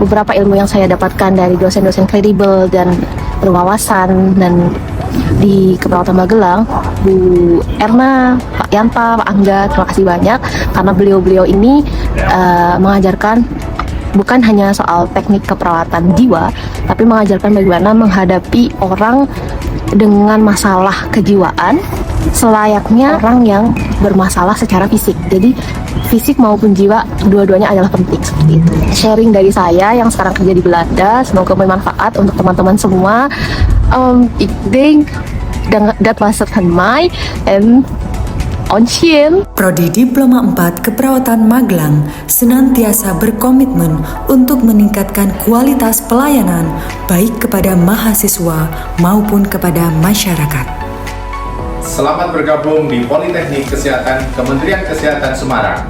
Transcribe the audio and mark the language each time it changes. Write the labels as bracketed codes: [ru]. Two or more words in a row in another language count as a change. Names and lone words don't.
[id] Beberapa ilmu yang saya dapatkan dari dosen-dosen kredibel dan berwawasan dan di Keperawatan Magelang, Bu Erna, Pak Yanta, Pak Angga, terima kasih banyak karena beliau-beliau ini mengajarkan bukan hanya soal teknik keperawatan jiwa, tapi mengajarkan bagaimana menghadapi orang dengan masalah kejiwaan selayaknya orang yang bermasalah secara fisik. Jadi fisik maupun jiwa dua-duanya adalah penting, seperti itu. Sharing dari saya yang sekarang kerja di Belanda, semoga bermanfaat untuk teman-teman semua. [nl] Ik denk dat was het van mij en Onschien. [id] Prodi Diploma 4 Keperawatan Magelang senantiasa berkomitmen untuk meningkatkan kualitas pelayanan baik kepada mahasiswa maupun kepada masyarakat. Selamat bergabung di Politeknik Kesehatan Kementerian Kesehatan Semarang.